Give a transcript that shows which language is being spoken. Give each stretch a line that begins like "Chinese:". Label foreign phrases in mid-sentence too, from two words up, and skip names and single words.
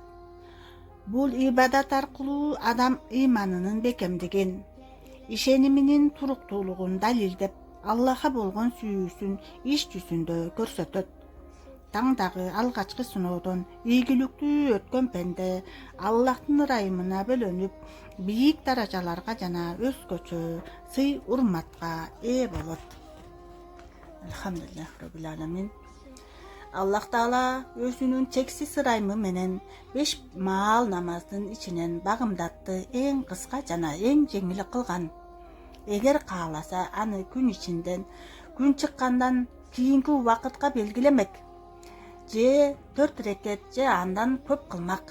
Kyrgyz: Бул ибадат аркылуу адам ыйманынын бекемдигин, ишениминин туруктуулугун далилдеп, Аллахка болгон сүйүүсүн иш жүзүндө көрсөтөт. Таңдагы алгачкы сыноодон ийгиликтүү өткөн пенде Аллахтын ырайымына бөлөнүп, бийик даражаларга жана өзгөчө сый урматка ээ болот.
Arabic: الحمد لله رب العالمين.
Kyrgyz: Аллах Таала өзүнүн чексиз ырайымы менен 5 маал намаздын ичинен багымдатты эң кыска жана эң жеңил кылган. Эгер кааласа, аны күн ичинден күн чыккандан кийинки убакытка белгилемек. Же 4 рекет же андан көп кылмак.